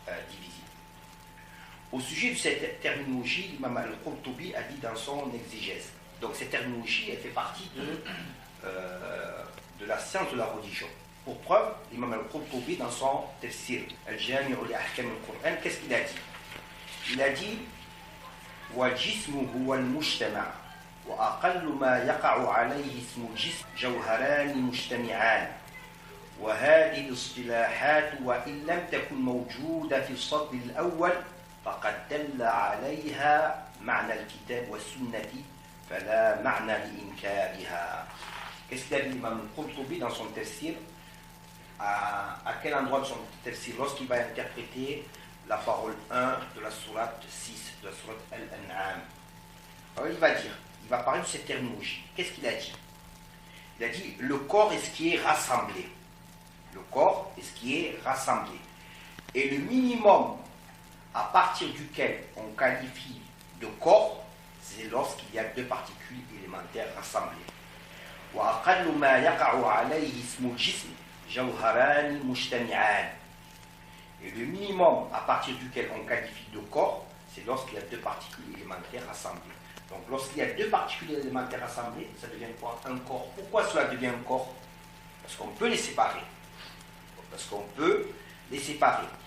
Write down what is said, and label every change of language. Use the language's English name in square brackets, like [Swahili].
[French] Divisible. Au sujet de cette terminologie, l'imam al-Qurtubi a dit dans son exégèse. Donc cette terminologie, elle fait partie de la science de la religion. Pour preuve, l'imam al-Qurtubi, dans son tafsir, al-Jami' li ahkam al-Qur'an, qu'est-ce qu'il a dit? Il a dit [Arabic] وَالْجِسْمُ هُوَ الْمُجْتَمَعُ وَأَقَلُّ مَا يَقَعُ عَلَيْهِ اسْمُ الْجِسْمِ جَوْهَرَانِ مُجْتَمِعَانِ وهذه الاصطلاحات وإن لم تكن موجودة في الصدر الأول فقد دل عليها معنى الكتاب والسنة فلا معنى لإنكارها. [French] Qu'est-ce qu'il a dit l'imam Qurtubi dans son tafsir? À quel endroit de son tafsir? Lorsqu'il va interpréter la parole 1 de la sourate 6, de la sourate Al-An'am. Alors il va parler de cette terminologie. Qu'est-ce qu'il a dit? Il a dit, le corps est ce qui est rassemblé. le corps est ce qui est rassemblé. Et le minimum à partir duquel on qualifie de corps, c'est lorsqu'il y a deux particules élémentaires rassemblées. [Arabic] وأقل ما يقع عليه اسم الجسم جوهران مجتمعان. [French] Et le minimum à partir duquel on qualifie de corps, c'est lorsqu'il y a deux particules élémentaires rassemblées. Donc lorsqu'il y a deux particules élémentaires rassemblées, ça devient quoi? Un corps. Pourquoi cela devient un corps? Parce qu'on peut les séparer. Parce qu'on peut les séparer.